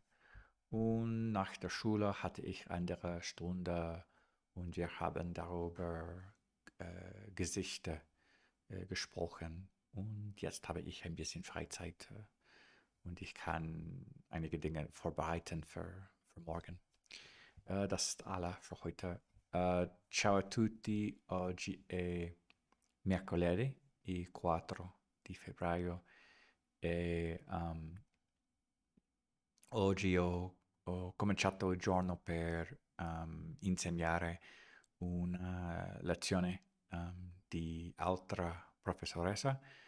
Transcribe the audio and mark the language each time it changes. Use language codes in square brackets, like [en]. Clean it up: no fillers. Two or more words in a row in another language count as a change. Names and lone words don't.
[de] Und nach der Schule hatte ich eine Stunde und wir haben darüber Gesichter gesprochen. Und jetzt habe ich ein bisschen Freizeit und ich kann einige Dinge vorbereiten für morgen. Das ist alles für heute. [it] Ciao a tutti, oggi è mercoledì, il 4 di febbraio e oggi ho cominciato il giorno per insegnare una lezione di altra professoressa